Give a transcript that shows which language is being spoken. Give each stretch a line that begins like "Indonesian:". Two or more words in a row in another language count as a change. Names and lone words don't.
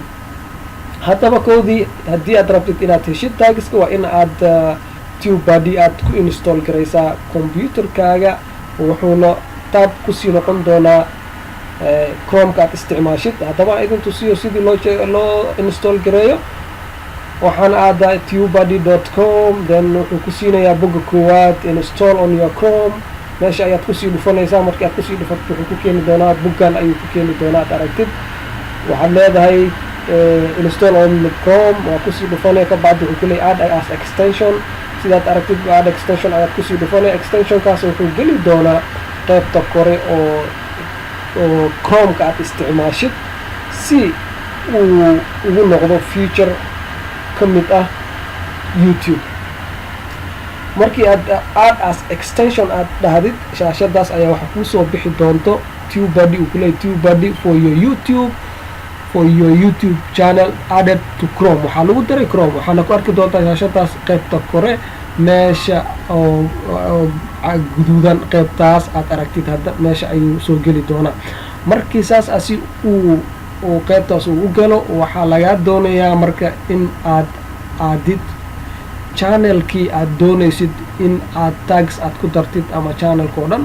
Somali: haddaba koodii haddii aad rabtid inaad heshid tagska waa in aad TubeBuddy aad ku install garaysaa computerkaaga wuxuuna tab kusii noqon doonaa Chrome-ka aad isticmaashid. haddaba idin tusiyo sidii loo install gareeyo. waxaan aadaa tubebuddy.com then wuxuu ku siinayaa bogga koowaad
English: install on your Chrome.
Somali: meesha ayaad kusii dhufanaysaa. markii aad kusii dhufato wuxuu ku keeni doonaa boggan ayuu ku keeni doonaa aad aragtid. waxaad leedahay
English: install on Chrome
Somali: waa kusii dhufanay ka bacdi wuxuu ku leeyahay
English: add as extension.
Somali: sidaad aragtid
English: add extension
Somali: ayaad kusii dhufanay. extensionkaas wuxuu geli doonaa qaybta kore oo Chrome-ka aad isticmaashid si uu ugu noqdo feature ka mid ah YouTube. markii aad
English: add as extension
Somali: aad dhahdid shaashadaas ayaa waxa ku soo bixi doonto TubeBuddy uu ku leeyahay
English: TubeBuddy for your YouTube channel added to Chrome.
Somali: waxaa lagu daray Chrome. waxaana ku arki doontaa shaashadaas qaybta kore meesha oo guduudan qaybtaas aad aragtid hadda meesha ayuu soo geli doonaa. markii saas asi uu qaybtaas uu u galo waxaa lagaa doonayaa marka in aad aadid channelkii aad doonaysid in aad tags aad ku dartid ama channelka oo dhan.